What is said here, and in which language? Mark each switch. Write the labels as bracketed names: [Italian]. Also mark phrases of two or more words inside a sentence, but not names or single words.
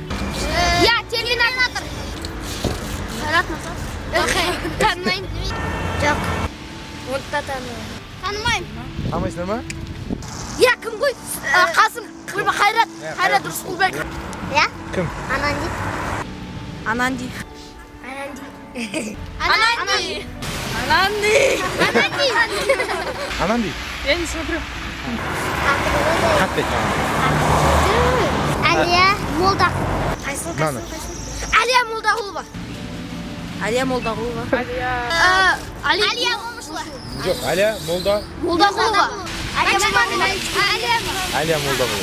[Russian] Я, терминатор. [Kazakh] Танымаймын. Жоқ. Онда танымаймын. Танымаймын. Танымайсыңдар ма? Я, кім ғой? Қасым, Қайрат Рысқұлбек. Я? Кім? Ананди. Ананди? [Russian] Я не смотрю. [Kazakh] Қатты. Әлия Молда. Наны? Әлия Молдағұлова. Алия Молдағұлова. Алия Момышұлы. Жоқ, Әлия Молда. Молдағұлова. Әлия Молдағұлова.